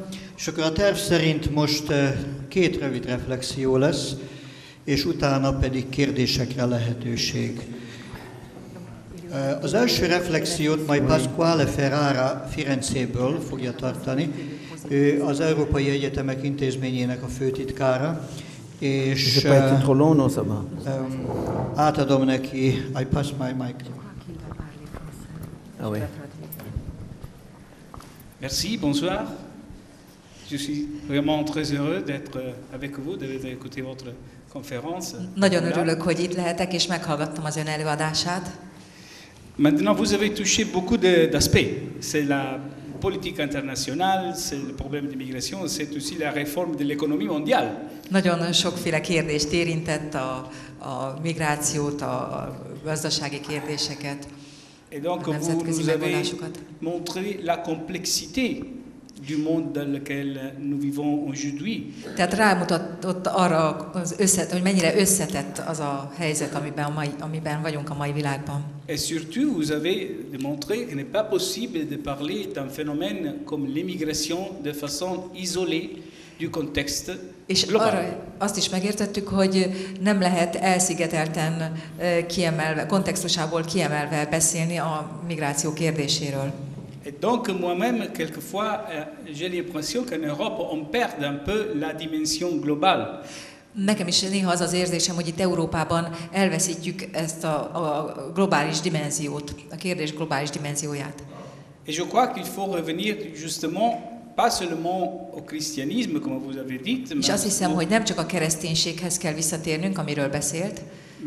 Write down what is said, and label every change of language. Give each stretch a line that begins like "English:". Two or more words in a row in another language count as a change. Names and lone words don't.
Hungarian: És akkor a terv szerint most két rövid reflexió lesz, és utána pedig kérdésekre lehetőség. Az első reflexiót majd Pasquale Ferrara Firenzéből fogja tartani. Ő az Európai Egyetemek Intézményének a főtitkára, és
French: Je pas été trop long, non, ça va.
Hungarian: átadom neki,
English: I pass my mic.
French: Ah oui. Merci, bonsoir. Je suis vraiment très heureux d'être avec vous, d'écouter votre conférence.
Hungarian: Nagyon örülök, hogy itt lehetek, és meghallgattam az ön előadását.
French: Maintenant, vous avez touché beaucoup d'aspects. C'est la politique internationale, c'est le problème d'immigration, c'est aussi la réforme de l'économie mondiale.
Hungarian: Nagyon sokféle kérdést érintett, a migrációt, a gazdasági kérdéseket.
French: Et donc,
Hungarian: a
French: vous
Hungarian: nemzetközi
French: nous avez
Hungarian: megoldásokat.
French: montré la complexité du monde dans lequel nous vivons aujourd'hui.
Hungarian: Tehát rámutatott arra, hogy mennyire összetett az a helyzet, amiben vagyunk a mai világban.
French: Et surtout, vous avez démontré qu'il n'est pas possible de parler d'un phénomène comme l'immigration de façon isolée du contexte
Hungarian: És
French: global.
Hungarian: arra azt is megértettük, hogy nem lehet elszigetelten kiemelve, kontextusából kiemelve beszélni a migráció kérdéséről.
French: Et donc, moi-même, quelquefois, j'ai l'impression qu'en Europe, on perd un peu la dimension globale.
Hungarian: Nekem is néha az az érzésem, hogy itt Európában elveszítjük ezt a globális dimenziót, a kérdés globális dimenzióját.
French: Et je crois qu'il faut revenir justement, pas seulement au christianisme, comme vous avez dit,
Hungarian: És azt hiszem, hogy nem csak a kereszténységhez kell visszatérnünk, amiről beszélt,